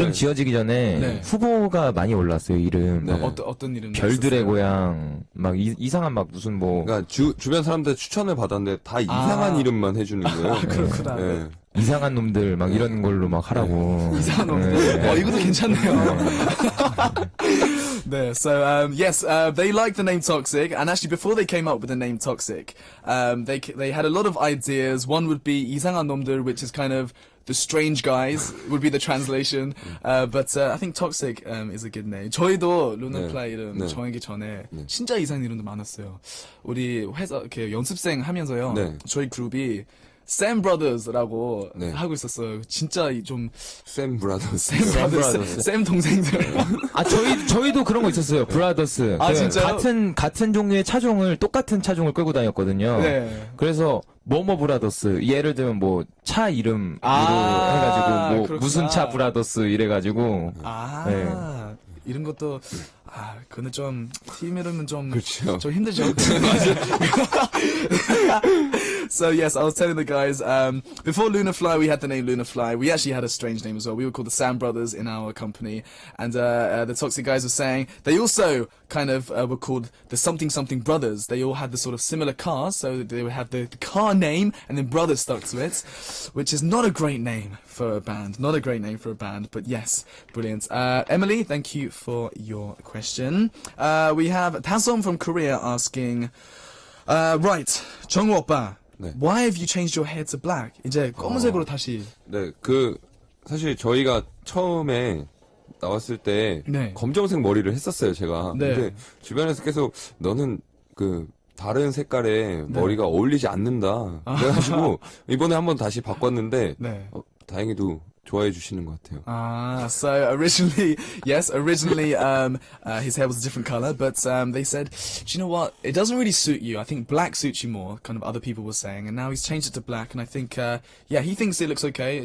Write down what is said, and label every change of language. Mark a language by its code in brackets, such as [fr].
[ko] 이름 지어지기 전에 네. 후보가 많이 올랐어요, 이름. 네. 막 어떤 이름? 별들의 고향, 막 이상한 막 무슨 뭐, 그러니까 주변 사람들 추천을 받았는데 다 이상한 이름만 해주는 거예요. 그렇구나. 네. 이상한 놈들 막 이런 걸로 막 하라고. 이상한 놈들. 이것도 괜찮네요. 네, [en] so yes, they liked the name Toxic, and actually before they came up with the name Toxic, they had a lot of ideas. One would be [ko] 이상한 놈들, [en] which is kind of the strange guys would be the translation. But I think Toxic is a good name. [ko] 저희도 루나플라이 이름 네. 정하기 전에 진짜 이상한 이름도 많았어요. 우리 회사 이렇게 연습생 하면서요. 네. 저희 그룹이 샘 브라더스라고 네. 하고 있었어요. 진짜 좀 샘 브라더스. 샘 브라더스, 샘 동생들. 아, 저희도 그런 거 있었어요. 브라더스. 아, 진짜요? 같은 종류의 차종을, 똑같은 차종을 끌고 다녔거든요. 네. 그래서, 뭐뭐 브라더스. 예를 들면 뭐, 차 이름으로 아, 해가지고, 뭐, 그렇구나. 무슨 차 브라더스 이래가지고. 아, 네. 이런 것도 그거는 좀 팀 이름은 좀 그렇죠. 좀 힘들죠. [en] So yes, I was telling the guys before Lunafly, we had the name Lunafly. We actually had a strange name as well. We were called the Sam Brothers in our company, and the Toxic guys were saying they also kind of were called the Something Something Brothers. They all had the sort of similar cars, so they would have the car name and then brothers stuck to it, which is not a great name for a band. Not a great name for a band, but yes, brilliant. Emily, thank you for your question. We have Tasom from Korea asking, right, 정우 오빠, [ko] 네. [en] why have you changed your hair to black? [ko] 이제 검은색으로 다시. 네, 사실 저희가 처음에 나왔을 때 네. 검정색 머리를 했었어요, 제가. 네. 근데 주변에서 계속 너는 다른 색깔의 머리가 어울리지 않는다. 그래가지고 이번에 한번 다시 바꿨는데 네. 다행히도 좋아해 주시는 것 같아요. [en] So originally, yes, originally, his hair was a different color, but, they said, do you know what? It doesn't really suit you. I think black suits you more, kind of other people were saying, and now he's changed it to black, and I think, yeah, he thinks it looks okay.